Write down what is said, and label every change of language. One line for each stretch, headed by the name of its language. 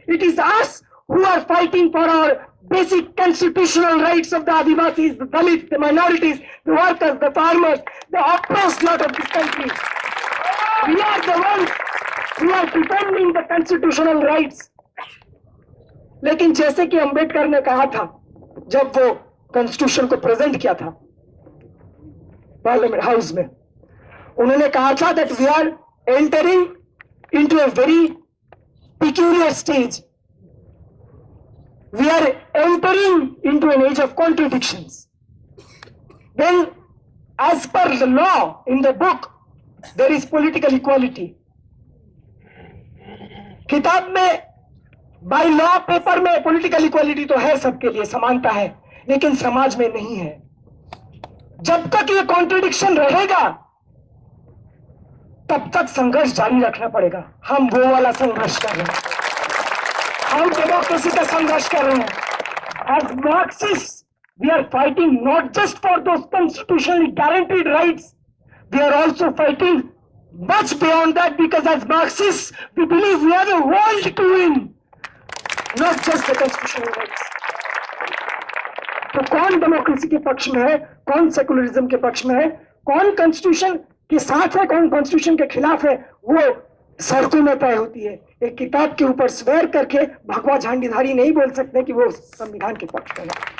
English: It is us who are fighting for our basic constitutional rights of the Adivasis, the Dalits, the minorities, the workers, the farmers, the oppressed lot of this country. We are the ones who are defending the constitutional rights.
Hindi: लेकिन जैसे कि अंबेडकर ने कहा था, जब वो constitution को present किया था पार्लियामेंट हाउस में, उन्होंने कहा था
English: that we are entering into a very peculiar stage. We are entering into an age of contradictions. Then, as per the law in the book, there is political equality.
Hindi: किताब में by law paper में political equality तो है, सबके लिए समानता है, लेकिन समाज में नहीं है. जब तक ये कॉन्ट्रडिक्शन रहेगा, तब तक संघर्ष जारी रखना पड़ेगा. हम वो वाला संघर्ष कर रहे हैं, हम डेमोक्रेसी का संघर्ष कर रहे हैं.
English: As Marxists, we are fighting not just for those constitutionally guaranteed rights, we are also fighting much beyond that, because as Marxists, we believe we have a world to win, not just the constitutional rights.
Hindi: तो कौन democracy के पक्ष में है, कौन secularism के पक्ष में है, कौन कॉन्स्टिट्यूशन के साथ है, कौन कॉन्स्टिट्यूशन के खिलाफ है, वो सड़कों में तय होती है. एक किताब के ऊपर स्वेर करके भगवा झंडीधारी नहीं बोल सकते कि वो संविधान के पक्ष में है.